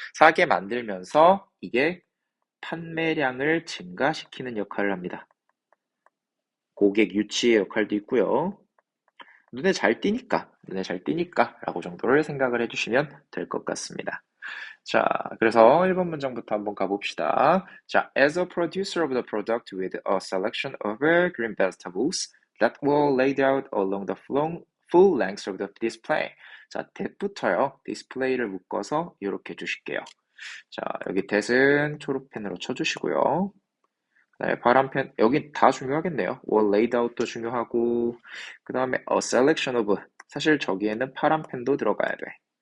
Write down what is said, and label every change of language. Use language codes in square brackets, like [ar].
[ko] 사게 만들면서 이게 판매량을 증가시키는 역할을 합니다. 고객 유치의 역할도 있고요. 눈에 잘 띄니까 라고 정도를 생각을 해주시면 될 것 같습니다. 자, 그래서 1번 문장부터 한번 가봅시다. [en] 자, as a producer of the product with a selection of green vegetables that were laid out along the full length of the display. [ko] 자, that부터요. display를 묶어서 이렇게 주실게요. 자, 여기 that은 초록펜으로 쳐주시고요. 네, 파란펜, 여기 다 중요하겠네요. [en] were laid out [ko] 도 중요하고, 그 다음에 [en] a selection of, [ko] 사실 저기에는 파란펜도 들어가야 돼.